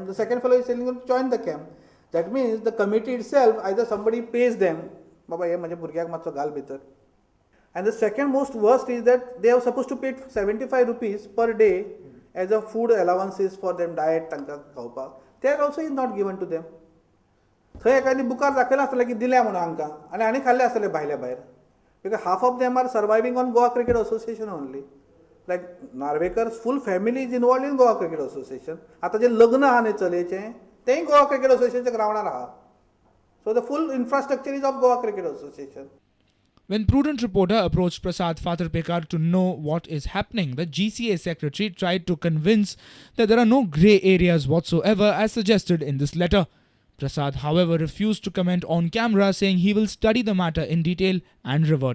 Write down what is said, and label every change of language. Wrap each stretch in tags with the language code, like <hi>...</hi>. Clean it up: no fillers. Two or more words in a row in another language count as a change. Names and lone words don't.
<en>The second fellow is telling him to join the camp. That means the committee itself, either somebody pays them. And the second most worst is that they are supposed to pay 75 rupees per day as a food allowances for them, diet, tanka, kaupa. That also is not given to them.</en> <kok>थंय एकादी बुकार दाखयला आसतलें की दिल्या म्हणून हांकां आनी आनी खाल्ले आसतले भायल्या भायर</kok> <en>because half of them are surviving on Goa Cricket Association only. Like Narvekar's full family is involved in Goa Cricket Association.</en> <kok>आता जे लग्न आहा न्हय चलयेचें तेंय Goa Cricket Associationच्या ग्रावंडार आहा.</kok> <en>So the full infrastructure is of Goa Cricket Association. When Prudent reporter approached Prasad Fatarpekar to know what is happening, the GCA secretary tried to convince that there are no grey areas whatsoever as suggested in this letter. Prasad, however, refused to comment on camera, saying he will study the matter in detail and revert.</en>